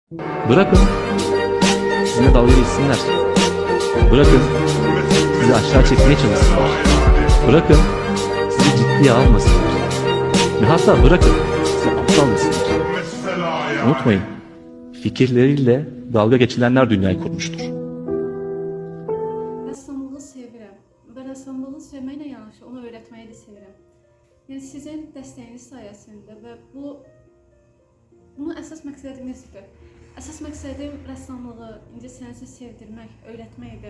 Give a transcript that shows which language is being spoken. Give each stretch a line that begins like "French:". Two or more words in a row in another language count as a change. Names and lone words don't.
Turkish: Bırakın sizinle dalga geçsinler. Bırakın sizi aşağı çekmeye çalışsınlar. Bırakın sizi ciddiye almasınlar. Ve hatta bırakın sizi aptal desinler. Unutmayın, fikirleriyle dalga geçilenler dünyayı kurmuştur.
Azerbaijani: Rəssamlığı sevirəm və rəssamlığı sevməklə yanaşı onu öyrətməyi də sevirəm. Yəni sizin dəstəyiniz sayəsində və bunu əsas məqsədimizdir. Əsas məqsədim rəssamlığı, incəsənəti sevdirmək, öyrətmək idi.